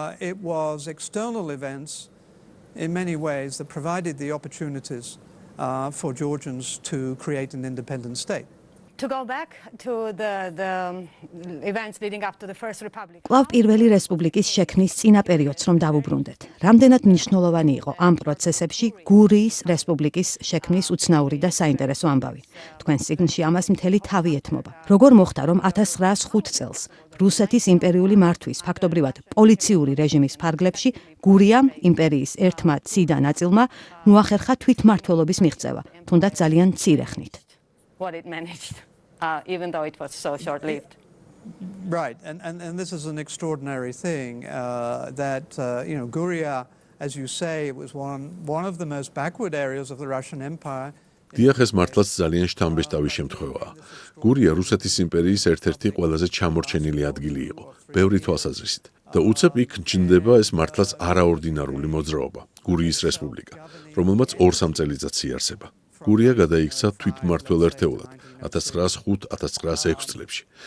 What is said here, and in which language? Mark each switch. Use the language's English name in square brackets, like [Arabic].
[English] It was external events in many ways that provided the opportunities for Georgians to create an independent state. To go back to the events leading up to the First Republic. [Georgian] კვლავ პირველი რესპუბლიკის შექმნის წინა პერიოდს რომ დავუბრუნდეთ. რამდენად მნიშვნელოვანი იყო ამ პროცესებში გურიის რესპუბლიკის შექმნის უცნაური და საინტერესო ამბავი. თქვენს წიგნში ამას მთელი თავი ეთმობა. როგორ მოხდა, რომ 1905 წელს რუსეთის იმპერიული მართვის, ფაქტობრივად პოლიციური რეჟიმის ფარგლებში გურიამ იმპერიის ერთმა ციდა ნაწილმა მოახერხა თვითმმართველობის მიღწევა, თუნდაც ძალიან მცირე ხნით. [English] What it managed, even though it was so short-lived. Right, and this is an extraordinary thing that Guria, as you say, it was one of the most backward areas of the Russian Empire. [Georgian] დიახ, ეს მართლაც ძალიან შთამბეჭდავი შემთხვევაა. გურია რუსეთის იმპერიის ერთ-ერთი ყველაზე ჩამორჩენილი ადგილი იყო, ბევრი თვალსაზრისით. და უცებ იქ ჩნდება ეს მართლაც არაორდინარული მოძრაობა, გურიის რესპუბლიკა, რომელმაც 2-3 წელიწადს იარსება. გურია გადაიქცა თვითმმართველ ერთეულად 1905-1906 წლებში.